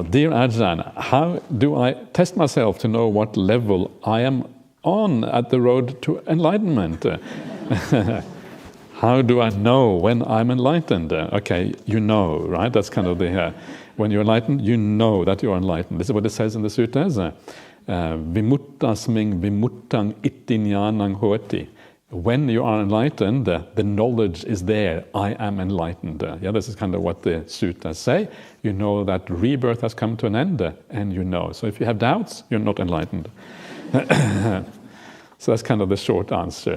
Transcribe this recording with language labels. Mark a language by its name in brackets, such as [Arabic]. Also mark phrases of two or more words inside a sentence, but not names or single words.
[English] Dear Ajahn, how do I test myself to know what level I am on at the road to enlightenment? How do I know when I'm enlightened? Okay, you know, right? That's kind of the... when you're enlightened, you know that you're enlightened. This is what it says in the suttas. [Pali] Vimuttasming vimuttang itti jnanang hoti. [English] When you are enlightened, the knowledge is there. I am enlightened. This is kind of what the suttas say. You know that rebirth has come to an end, and you know. So if you have doubts, you're not enlightened. So that's kind of the short answer.